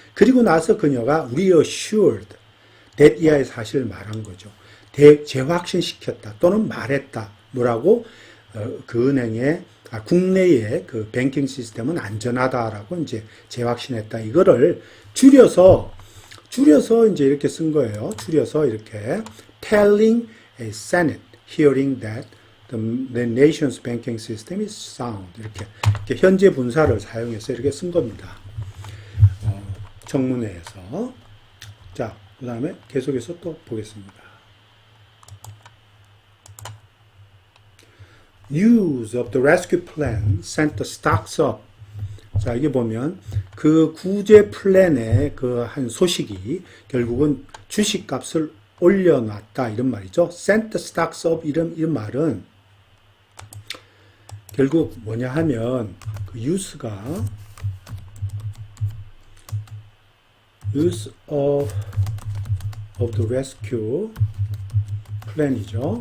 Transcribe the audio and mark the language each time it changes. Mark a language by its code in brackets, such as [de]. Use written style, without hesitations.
[ko] 그리고 나서 그녀가 [en] reassured that [ko] 이하의 사실을 말한 거죠. 재확신시켰다 또는 말했다. 뭐라고? 그 은행의 국내의 그 뱅킹 시스템은 안전하다라고 이제 재확신했다. 이거를 줄여서 이제 이렇게 쓴 거예요. 줄여서 이렇게 [en] telling a Senate hearing that the nation's banking system is sound. [ko] 이렇게 현재 분사를 사용해서 이렇게 쓴 겁니다. 청문회에서. 자, 그 다음에 계속해서 또 보겠습니다. [en] News of the rescue plan sent the stocks up. [ko] 자, 이게 보면 그 구제 플랜의 그 한 소식이 결국은 주식값을 올려놨다 이런 말이죠. [en] sent the stocks up [ko] 이런 말은 결국 뭐냐 하면 그 use가 [en] use of the rescue plan [ko] 이죠.